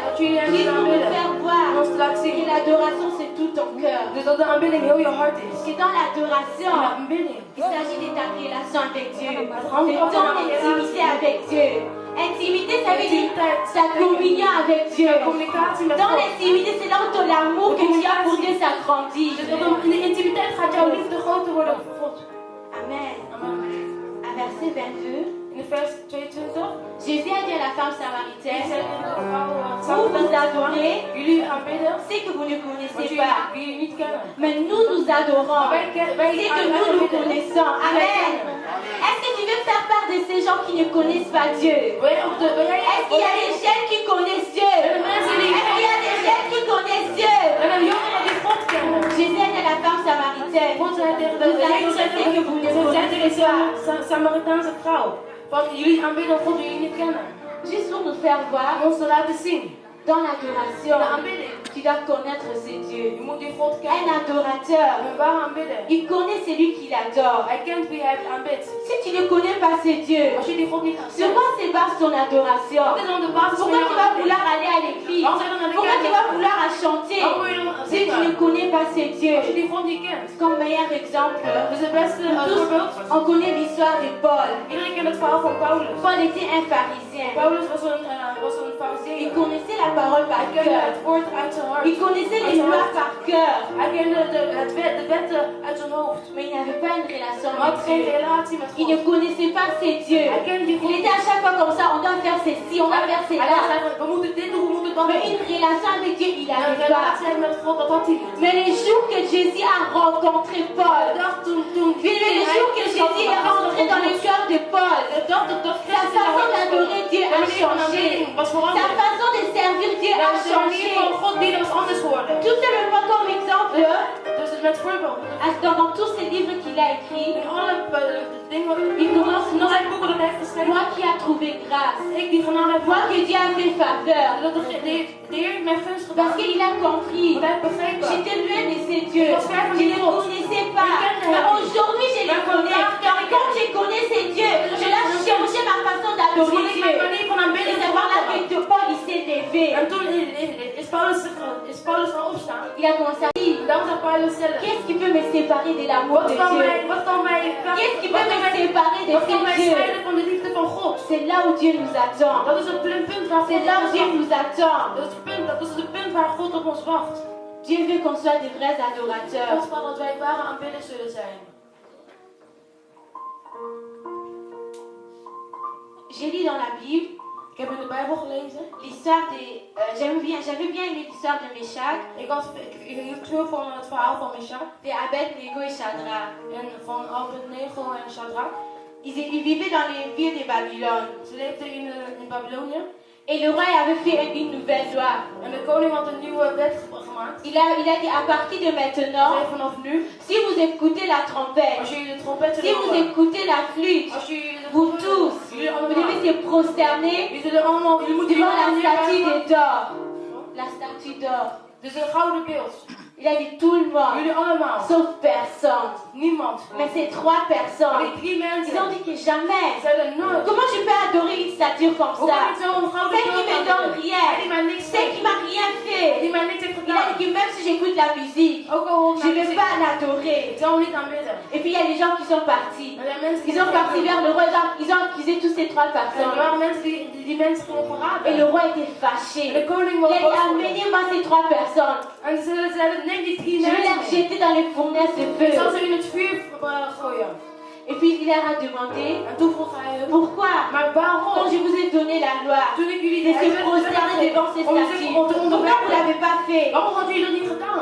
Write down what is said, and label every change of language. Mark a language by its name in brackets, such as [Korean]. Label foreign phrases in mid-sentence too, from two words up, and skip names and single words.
[Dutch] Dat jullie hem [French] qui [Dutch] zullen [French] vont nous [Dutch] aanbidden. [French] faire [Dutch] En [French] voir [Dutch] ons te laten [French] que [Dutch] zien. [French] l'adoration c'est tout ton cœur. [Dutch] Dus dat de aanbidding heel je hart is. [French] Que dans [Dutch] En de [French] l'adoration, [Dutch] aanbidding. [French] il s'agit de ta relation avec Dieu, de [Dutch] hangt [French] ton intimité avec Dieu. Intimité, ça veut dire ta communion avec Dieu. [Dutch] Communicatie met [French] Dans [Dutch] God. [French] l'intimité, c'est là où ton amour que tu as pour Dieu s'agrandit. [Dutch] Dus dat in de intimiteit gaat jouw liefde groter worden voor God. Amen. Amen. [French] À verset 22, [Dutch] In de vers 22. [French] Jésus a dit à la femme [Dutch] Hij [French] samaritaine, [Dutch] zei tegen de vrouw, [French] vous vous adorez [Dutch] jullie aanbidden, [French] ce que vous ne [Dutch] wat [French] connaissez pas. [Dutch] jullie niet kennen. [French] Mais nous, nous adorons [Dutch] Maar wij [French] ce que nous, nous connaissons. Amen. Est-ce que tu veux faire part de ces gens qui ne connaissent pas Dieu? Est-ce qu'il y a des jeunes qui connaissent Dieu? Est-ce qu'il y a des jeunes qui connaissent Dieu? [Dutch] En een jongere die God kennen. [French] Jésus a dit à la femme samaritaine, [Dutch] God zei tegen [French] vous adorez [Dutch] de [French] ce que vous ne [Dutch] zei [French] connaissez [Dutch] tegen [French] pas. [Dutch] de Samaritaanse vrouw. Van jullie aanbidden God die jullie niet kennen. [French] Juste pour nous faire voir [Dutch] Om ons te laten zien. [French] dans [Dutch] De [French] l'adoration, [Dutch] aanbidding. [French] Tu dois connaître ces dieux. [Dutch] Je moet die God [French] Un [Dutch] kennen. [French] adorateur, [Dutch] Een ware aanbidder. [French] il connaît celui qu'il adore. [Dutch] Hij kent wie hij aanbidt. [French] Si tu ne connais pas ces dieux, [Dutch] Als je die God niet [French] sur [Dutch] kent, [French] quoi se base ton adoration? [Dutch] wat is dan de basis van [French] Pourquoi tu [Dutch] jouw [French] vas [Dutch] aanbidding? [French] vouloir aller à l'église? [Dutch] Waarom zou je dan naar de [French] Pourquoi [Dutch] kerk [French] tu vas [Dutch] gaan? [French] vouloir chanter [Dutch] Waarom wil je dan [French] si tu ne [Dutch] zingen? [French] connais pas ces dieux? [Dutch] Als je die God niet kent. [French] Comme meilleur exemple, [Dutch] Dus het beste [French] tous, [Dutch] voorbeeld. [French] on connaît l'histoire de Paul. [Dutch] Iedereen kent het verhaal van Paulus. [French] Paul était un pharisien. [Dutch] Paulus was een [French] Il [Dutch] fariseer. [French] connaissait la parole par [Dutch] Hij kende [French] cœur. [Dutch] het woord uit zijn hart. [French] Il connaissait les lois par cœur. [Dutch] Hij kende de wetten uit zijn hoofd. [French] Mais il n'avait pas une relation [Dutch] Maar hij had [French] avec [Dutch] geen [French] Dieu. [Dutch] relatie met [French] Il ne [Dutch] God. [French] connaissait pas ses dieux. [Dutch] Hij kende die [French] Il [Dutch] God. [French] était à chaque fois comme ça, on doit faire ceci, on doit faire [Dutch] Hij [French] cela. [Dutch] dacht eigenlijk, we moeten dit doen, we moeten dat [French] Mais [Dutch] doen. [French] une relation avec Dieu, il [Dutch] Een [French] n'avait pas. [Dutch] relatie met God, dat had hij niet. [French] Mais les jours que Jésus a rencontré Paul, [Dutch] De dag toen [French] les jours que Jésus est rentré dans le cœur de Paul, sa façon d'adorer Dieu a changé. [Dutch] was [French] Sa [Dutch] veranderd. [French] façon de servir Dieu a [Dutch] De manier [French] changé. [Dutch] van God dienen was anders geworden. [French] Tout simplement comme exemple, [Dutch] Dus met voorbeeld. [French] dans tous ces livres qu'il a écrits, [Dutch] In alle dingen, [French] il commence non, [Dutch] zijn boeken dat hij heeft geschreven. [French] moi qui a trouvé grâce, [Dutch] Ik die genade heb [French] moi que Dieu a fait faveur, [Dutch] dat de Heer mij gunst gedaan. [French] parce qu'il a compris. [Dutch] Want hij heeft begrepen. [French] J'étais loin de ces dieux, je ne les connaissais pas. Mais aujourd'hui, je les connais. Et quand je connais ces dieux, je dois changer ma façon [Dutch] Dus [French] d'adorer [Dutch] moet ik [French] Dieu. [Dutch] mijn manier van [French] Et [Dutch] aanbidden [French] c'est par là [Dutch] veranderen. [French] que Paul il s'est levé. [Dutch] En toen is Paulus gaan opstaan. [French] Il a commencé à dire, [Dutch] Dan zegt Paulus zelf. [French] qu'est-ce qui peut me séparer de l'amour de Dieu? [Dutch] Wat kan mij [French] Qu'est-ce qui peut me séparer de [Dutch] wat kan mij [French] ces dieux? [Dutch] scheiden van de liefde van God? [French] C'est là où Dieu nous attend. [Dutch] Dat is het punt waar [French] C'est [Dutch] God [French] là [Dutch] op [French] où [Dutch] ons [French] Dieu [Dutch] wacht. [French] nous attend. [Dutch] Dat is het punt waar God op ons wacht. [French] Dieu veut qu'on soit des vrais adorateurs. [Dutch] God wil dat wij ware aanbidders zullen zijn. [French] J'ai lu dans la Bible [Dutch] Ik heb in de Bijbel gelezen. [French] l'histoire des... j'avais bien aimé l'histoire de Meshach, [Dutch] Ik hield veel van het verhaal van Meshach [French] de Abed-Nego et Shadrach. [Dutch] en van Abednego en Shadrach. [French] Ils vivaient dans les villes de Babylone. [Dutch] Ze leefden in Babylonië. [French] Et le roi avait fait une nouvelle loi. [Dutch] En de koning had een nieuwe wet gemaakt. [French] Il a dit à partir de maintenant, [Dutch] Hij vanaf nu, [French] si vous écoutez la trompette, [Dutch] als jullie de trompetten [French] si vous [Dutch] horen, [French] écoutez la flûte, [Dutch] als jullie de [French] vous tous, [Dutch] jullie [French] vous [Dutch] allemaal, [French] devez se prosterner [Dutch] jullie zullen allemaal, jullie moeten [French] devant la [Dutch] jullie [French] statue [Dutch] neerbuigen. [French] d'or. La statue d'or. [Dutch] Dus een gouden beeld. [French] Il a dit tout le monde, [Dutch] Jullie allemaal. [French] sauf personne. [Dutch] Niemand. [French] Mais ces trois [Dutch] Maar [French] personnes, [Dutch] die 3 mensen. [French] ils ont dit que jamais. [Dutch] zeiden nooit. [French] Comment je peux adorer une statue comme [Dutch] Hoe kan [French] ça? [Dutch] ik zo'n gouden [French] Celle qui me donne [Dutch] Die [French] rien. [Dutch] mij niks [French] Celle qui [Dutch] geeft. [French] m'a rien fait. [Dutch] Die mij niks heeft [French] Il a [Dutch] gedaan. [French] dit que même si j'écoute la musique, [Dutch] Ook al hoor ik [French] je [Dutch] naar [French] ne vais [Dutch] muziek, [French] pas l'adorer. [Dutch] ik zal hem niet aanbidden. [French] Et puis il y a des gens qui sont partis. [Dutch] Maar er zijn mensen die [French] Ils sont partis vers le roi, ils ont accusé tous ces trois [Dutch] Er [French] personnes. [Dutch] waren mensen die mensen gingen [French] Et [Dutch] verraden. [French] le roi était fâché. [Dutch] De koning [French] Il [Dutch] was [French] a dit, [Dutch] boos geworden. [French] amenez-moi ces trois personnes. [Dutch] En ze zeiden, neem die 3 [French] Je vais les [Dutch] mensen. [French] jeter dans les fournaises de [Dutch] Ik zal [French] feu. [Dutch] ze in het vuur gooien. [French] Et puis il leur a demandé, [Dutch] En toen vroeg hij hun, [French] pourquoi, [Dutch] maar [French] quand [Dutch] waarom? [French] je vous ai donné la loi, [Dutch] Toen ik jullie [French] de [Dutch] de [French] se prosterner devant ces statues, pourquoi vous ne l'avez pas fait? [Dutch] waarom hadden jullie dat niet gedaan?